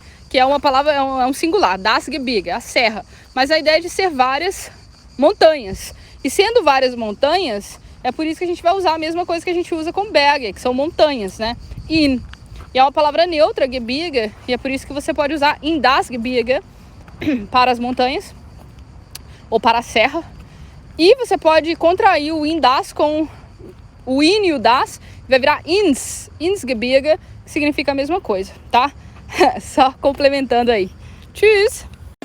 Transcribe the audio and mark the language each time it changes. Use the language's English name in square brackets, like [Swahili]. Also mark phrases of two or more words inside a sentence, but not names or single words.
[Portuguese] Que é uma palavra, é um singular. [German] Das Gebirge, [Portuguese] a serra. Mas a ideia é de ser várias montanhas. E sendo várias montanhas, é por isso que a gente vai usar a mesma coisa que a gente usa com Berge, que são montanhas, né? In. E é uma palavra neutra, Gebirge, e é por isso que você pode usar [German] in das Gebirge [Portuguese] para as montanhas ou para a serra. E você pode contrair o [German] in das [Portuguese] com o in e o das, vai virar [German] ins Gebirge, [Portuguese] que significa a mesma coisa, tá? Só complementando aí. Tschüss!